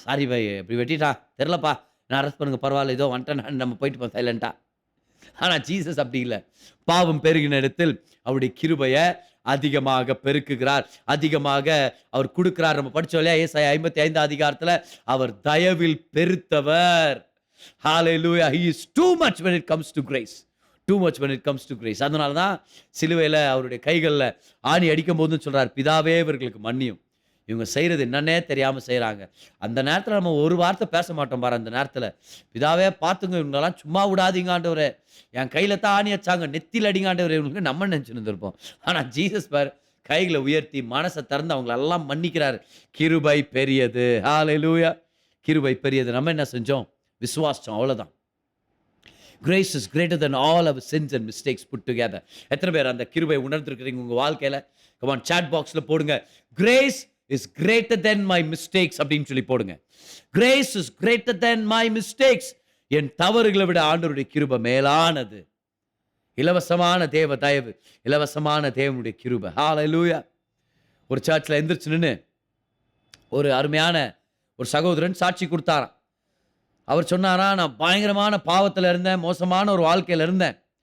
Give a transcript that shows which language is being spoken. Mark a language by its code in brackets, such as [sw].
[ta] Sorry by, இப்படி வெட்டிட்டா தெரியலப்பா, நான் அரெஸ்ட் பண்ணுங்க, பரவாயில்ல, ஏதோ வந்துட்டேன், நம்ம போயிட்டு போய் சைலண்டா. ஆனா ஜீசஸ் அப்படி இல்லை. பாவம் பெருகின இடத்தில் அவருடைய கிருபையை அதிகமாக பெருக்குகிறார், அதிகமாக அவர் கொடுக்கிறார். நம்ம படிச்சோம் இல்லையா, ஏசாயா 55 அதிகாரத்துல அவர் தயவில் பெருத்தவர். Hallelujah. [en] He is too much when it comes to grace. Too much when it comes to grace. [ta] அதனால தான் சிலுவையில் அவருடைய கைகளில் ஆணி அடிக்கும் போதுன்னு சொல்றார், பிதாவே இவர்களுக்கு மன்னியும், இவங்க செய்கிறது என்னன்னே தெரியாமல் செய்கிறாங்க. அந்த நேரத்தில் நம்ம ஒரு வார்த்தை பேச மாட்டோம் பாரு. அந்த நேரத்தில் பிதாவே பார்த்துங்க, இவங்களெல்லாம் சும்மா விடாதீங்காண்டவரே, என் கையில் தான் ஆணி வச்சாங்க, நெத்தியில் அடிங்காண்டவரே, இவங்களுக்கு நம்ம நினச்சிட்டு இருந்திருப்போம். ஆனால் ஜீசஸ் பார் கைகளை உயர்த்தி மனசை திறந்து அவங்களெல்லாம் மன்னிக்கிறார். கிருபை பெரியது. ஹalleluya. கிருபை பெரியது. நம்ம என்ன செஞ்சோம்? விசுவாசம், அவ்வளவுதான். [en] Grace is greater than all our sins and mistakes put together. [ta] எத்தனை பேர் அந்த கிருபை உணர்ந்திருக்கிறீங்க உங்க வாழ்க்கையில? [en] come on, chat boxல [ta] போடுங்க, [en] grace is greater than my mistakes [ta] அப்படின்னு சொல்லி போடுங்க. [en] Grace is greater than my mistakes. [ta] என் தவறுகளை விட ஆண்டவருடைய கிருபை மேலானது. இலவசமான தேவ தயவு, இலவசமான தேவனுடைய கிருபை. ஹalleluya. ஒரு சர்ச்சில் எந்திரிச்சு நின்னு ஒரு அருமையான ஒரு சகோதரன் சாட்சி கொடுத்தாராம். அவர் சொன்னாரா, நான் பயங்கரமான பாவத்தில் இருந்தேன், மோசமான ஒரு வாழ்க்கையில் இருந்தேன்.